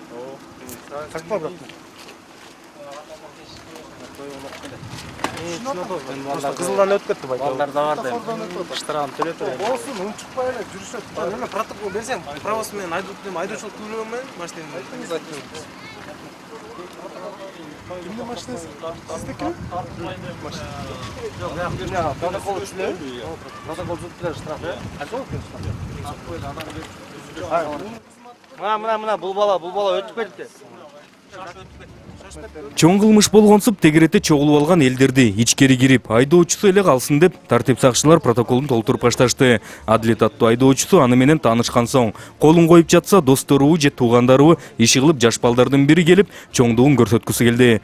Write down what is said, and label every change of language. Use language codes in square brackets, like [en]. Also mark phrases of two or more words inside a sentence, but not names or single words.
[ky] Такпа. Кызылдан өтүп кетти бай. Балдар да барды. Штрафын төлөп берем. Болсун, унчукпай эле жүрүшөт. Мен протокол берсем, правосы менен айдоочулук төлөмөйм, машинаны. [kk] Кімнің машинасы? Сіздікі? Жоқ, мына протокол түзіледі. Протокол түзіледі, штраф, иә? Қанша болды? Мына бұл бала өтіп кетті. [ky] Чоң кылмыш болгонсуп тегерете чогулуп алган элдерди ичкери кирип айдоочусу эле калсын деп тартип сакчылар протоколун толтуруп башташты. Адлет аттуу айдоочусу аны менен таанышкан соң колун коюп жатса досторубу же туугандарыбы иши кылып жаш балдардын бири келип чоңдугун көрсөткүсү келди.